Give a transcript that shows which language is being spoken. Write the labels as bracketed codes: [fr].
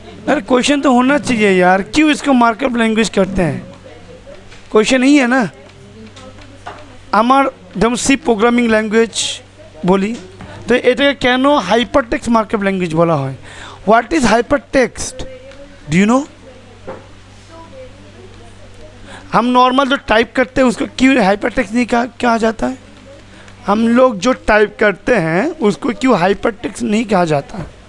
[hi] अरे क्वेश्चन तो होना चाहिए यार, क्यों इसको मार्कअप लैंग्वेज करते हैं? क्वेश्चन ही है ना। [bn] আমার যেমন সি প্রোগ্রামিং ল্যাঙ্গুয়েজ বলি, তো এটাকে কেন হাইপারটেক্সট মার্কআপ ল্যাঙ্গুয়েজ বলা হয়? [en] What is hypertext? Do you know? [hi] हम नॉर्मल जो टाइप करते हैं उसको क्यों हाइपरटेक्स्ट नहीं कहा जाता है? हम लोग जो टाइप करते हैं उसको क्यों हाइपरटेक्स्ट नहीं कहा जाता?